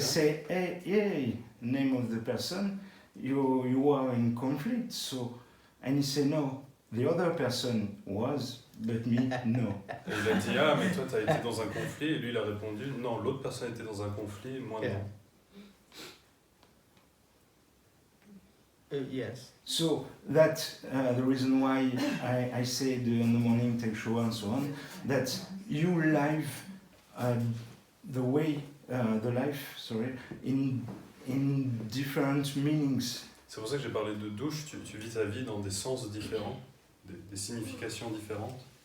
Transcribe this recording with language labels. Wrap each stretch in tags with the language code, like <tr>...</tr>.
<en>say, hey, name of the person, you are in conflict, so, and he say no, the other person was, but me no.</en> <fr>Et il a dit, ah, mais toi, t'as été dans un conflit. Et lui, il a répondu, non, l'autre personne était dans un conflit, moi</fr> <en>Yeah.</en> <fr>non.</fr> <en>Yes. So that the reason why I said in the morning take shower and so on, that you live the way the life, sorry, in different meanings.</en> <fr>C'est pour ça que j'ai parlé de douche. Tu vis ta vie dans des sens différents, des significations différentes.</fr>